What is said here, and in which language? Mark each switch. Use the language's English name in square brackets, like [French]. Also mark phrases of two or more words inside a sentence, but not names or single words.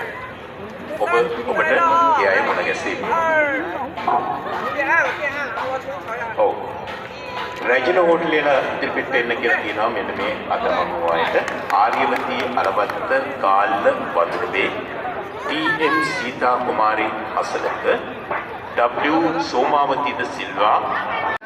[Sinhala] ඔබට ඒ අය මුණ ගැසීම. ඔව්. රැජින හෝටලේ ඉදිරිපිට එන්න කියලා කියනවා මෙන්න මේ අතරමං වූ අයට ආර්යවතී අලවත්ත කාල්ල වතුරුවේ टी.एम. सीता कुमारी हसलक W. सोमावती द सिल्वा